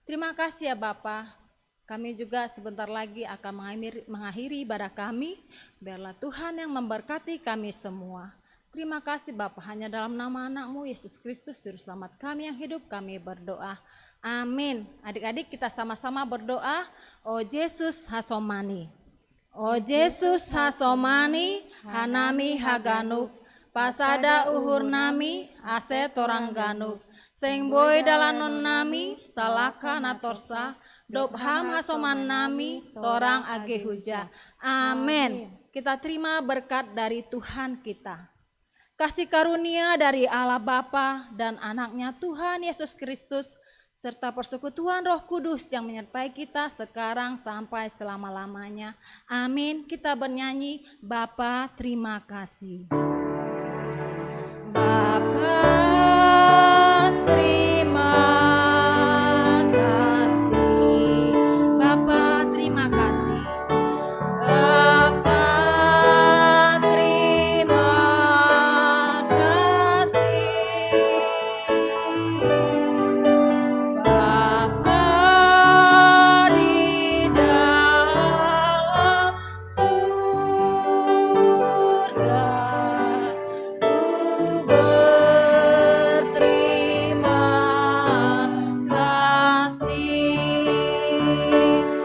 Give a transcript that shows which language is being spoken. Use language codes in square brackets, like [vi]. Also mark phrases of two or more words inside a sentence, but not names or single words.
[id] Terima kasih ya Bapa, Kami juga sebentar lagi akan mengakhiri ibadah kami. Biarlah Tuhan yang memberkati kami semua. Terima kasih Bapa, hanya dalam nama anak-Mu Yesus Kristus Juru Selamat kami yang hidup kami berdoa. Amin. Adik-adik kita sama-sama berdoa. [bts] O Yesus hasomani. O Yesus hasomani, hanami haganuk. Pasada uhur nami, ase torang ganuk. Seng boy dalanon nami, salaka natorsa. Dobham hasoman nami, torang age huja. [id] Amin. Kita terima berkat dari Tuhan kita. Kasih karunia dari Allah Bapa dan anaknya Tuhan Yesus Kristus, serta persekutuan Roh Kudus yang menyertai kita sekarang sampai selama-lamanya. Amin. Kita bernyanyi, Bapa terima kasih. Bapa terima kasih. Bapa terima kasih. Bapa terima kasih. Bapa di dalam surga, ku berterima kasih.